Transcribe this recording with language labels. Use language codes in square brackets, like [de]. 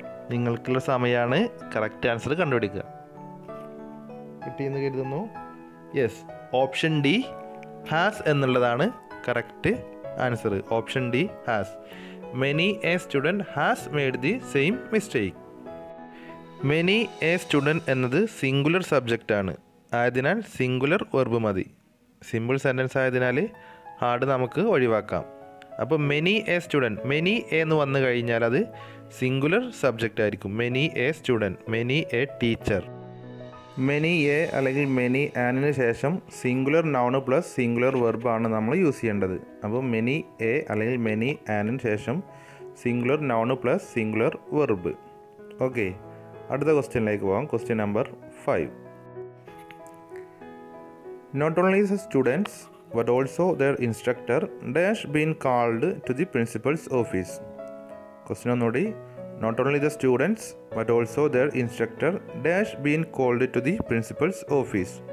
[ml] നിങ്ങൾക്കുള്ള സമയമാണ് correct answer കണ്ടുപിടിക്കുക. കിട്ടിയെന്ന് കരുതുന്നു. യെസ്, ഓപ്ഷൻ ഡി, ഹാസ് എന്നുള്ളതാണ് correct answer. Option D, has. [en] Many a student has made the same mistake. Many a student [ml] എന്നത് singular സബ്ജക്റ്റാണ്, ആയതിനാൽ സിംഗുലർ വെർബ് മതി. സിമ്പിൾ സെൻറ്റൻസ് ആയതിനാൽ ഹാർഡ് നമുക്ക് ഒഴിവാക്കാം. അപ്പോൾ മെനി എ സ്റ്റുഡൻറ്റ്, മെനി എന്ന് വന്നു കഴിഞ്ഞാൽ അത് സിംഗുലർ സബ്ജക്റ്റ് ആയിരിക്കും. Many A student, many A teacher. Many A അല്ലെങ്കിൽ മെനി ആനിന് ശേഷം സിംഗുലർ നൗണ് പ്ലസ് സിംഗുലർ വെർബാണ് നമ്മൾ യൂസ് ചെയ്യേണ്ടത്. അപ്പോൾ മെനി എ അല്ലെങ്കിൽ മെനി ആനിന് ശേഷം singular noun plus singular verb. Okay, അടുത്ത ക്വസ്റ്റ്യനിലേക്ക് പോകാം. Question number 5. [en] Not only the students but also their instructor dash been called to the principal's office. [ml] Question ഒന്നുകൂടി. [en] Not only the students but also their instructor dash been called to the principal's office.